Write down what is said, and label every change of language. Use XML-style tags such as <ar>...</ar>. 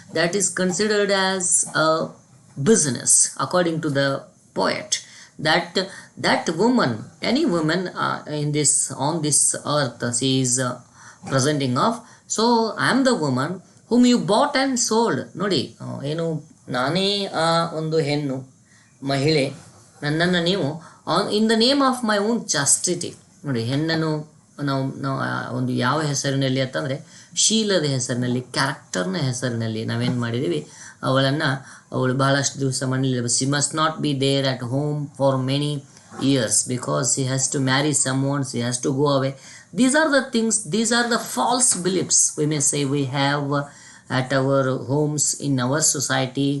<en>That is considered as a business, according to the poet. That woman, any woman on this earth, she is presenting of. So I am the woman whom you bought and sold.</en> <kn>ನೋಡಿ, ಏನು, ನಾನೇ ಆ ಒಂದು ಹೆಣ್ಣು ಮಹಿಳೆ, ನನ್ನನ್ನು ನೀವು</kn> <en>In the name of my own chastity.</en> <kn>ನೋಡಿ, ಹೆಣ್ಣನ್ನು ನಾವು ಒಂದು ಯಾವ ಹೆಸರಿನಲ್ಲಿ ಅಂತಂದರೆ ಶೀಲದ ಹೆಸರಿನಲ್ಲಿ, ಕ್ಯಾರೆಕ್ಟರ್ನ ಹೆಸರಿನಲ್ಲಿ ನಾವೇನು ಮಾಡಿದ್ದೀವಿ, ಅವಳು ಬಹಳಷ್ಟು ದಿವಸ ಮನೇಲಿ,</kn> <en>She must not be there at home for many years because she has to marry someone, she has to go away. These are the things, these are the false beliefs, we may say, we have at our homes in our society.</en>